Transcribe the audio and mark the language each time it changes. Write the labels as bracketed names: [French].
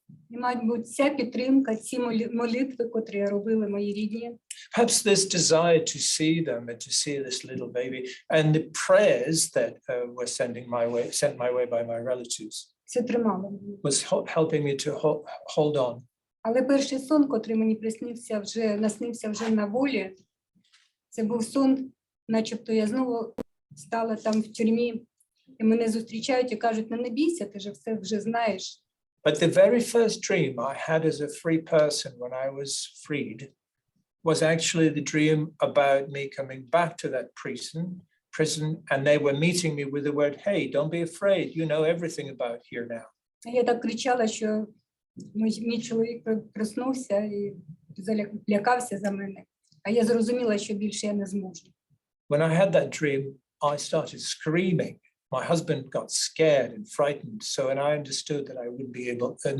[Ukrainian] І, мабуть, ця підтримка, ці молитви, котрі робили мої рідні. [English] Perhaps this desire to see them and to see this little baby, and the prayers that were sent my way by my relatives, [Ukrainian] Це тримало мене. [English] was helping me to hold on. [Ukrainian] Але перший сон, котрий мені наснився вже на волі, це був сон, начебто я знову стала там в тюрмі, і мене зустрічають і кажуть, не бійся, ти ж все вже знаєш. [English] But the very first dream I had as a free person when I was freed was actually the dream about me coming back to that prison, and they were meeting me with the word, hey, don't be afraid, you know everything about here now. [Ukrainian] Я так кричала, що мій чоловік проснувся і лякався за мене. А я зрозуміла, що більше я не зможу. [English] When I had that dream, I started screaming. My husband got scared and frightened, and I understood that I wouldn't be able,